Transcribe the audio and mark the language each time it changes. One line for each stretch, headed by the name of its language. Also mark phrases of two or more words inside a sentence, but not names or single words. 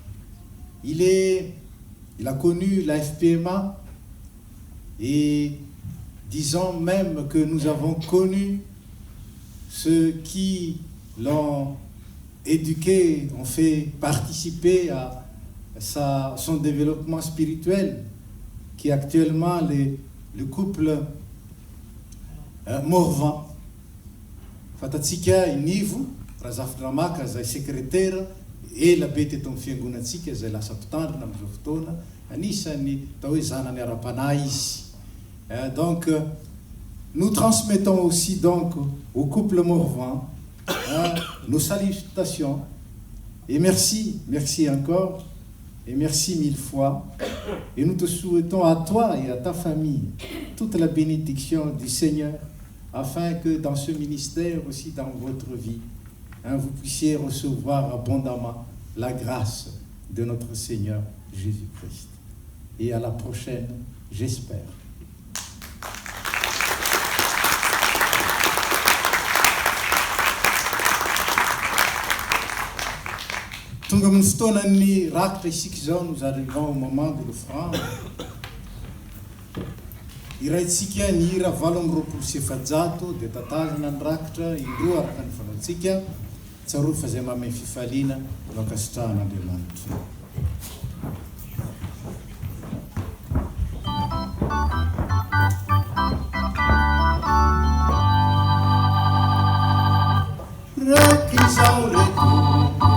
French: Il a connu la FPMA et disons même que nous avons connu ceux qui l'ont éduqué, ont fait participer à son développement spirituel, qui est actuellement le couple Morvan.
Malagasy: Fatatsika inivo, razafdramaka zay secrétaire,
French: et la bete
Malagasy: eto amin'ny fiangonatsika zay lasa mpitandrina amin'izao fotoana, anisany atao hoe zanany ara-panahy izy.
French: Donc, nous transmettons aussi donc au couple Morvan nos salutations et merci encore et merci 1000 fois. Et nous te souhaitons à toi et à ta famille toute la bénédiction du Seigneur afin que dans ce ministère aussi dans votre vie, vous puissiez recevoir abondamment la grâce de notre Seigneur Jésus-Christ. Et à la prochaine, j'espère.
Malagasy: Tonga amin'ny fotoanan'ny rakitra isika zao,
French: nous arrivons au moment de l'offrande.
Malagasy: Iraintsika ny hira 820 dia tatazana ny rakitra indroa araka ny fanaontsika, tsaroa fa zay mamay fifaliana no ankasitrahan'Andriamanitra. Rakizao reto